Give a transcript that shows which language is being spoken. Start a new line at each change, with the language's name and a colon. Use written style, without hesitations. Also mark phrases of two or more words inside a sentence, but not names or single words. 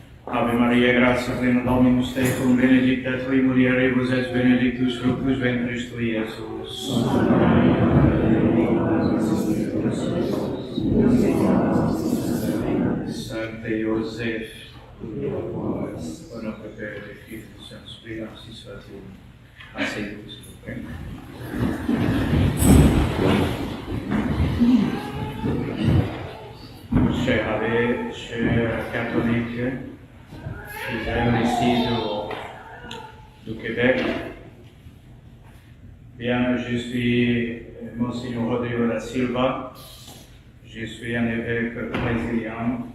Latin: Ave Maria, gratia plena Dominus tecum, benedicta tui mulieribus et benedictus fructus ventris tui, Iesus. Santa Maria, Sancte Joseph,
French: au nom du Père et du Fils et du Saint-Esprit, ainsi soit-il. Asseyez-vous, s'il vous plaît. Chers abbés, chers catholiques, fidèles ici du Québec, bien, je suis Monseigneur Rodrigo da Silva, je suis un évêque brésilien.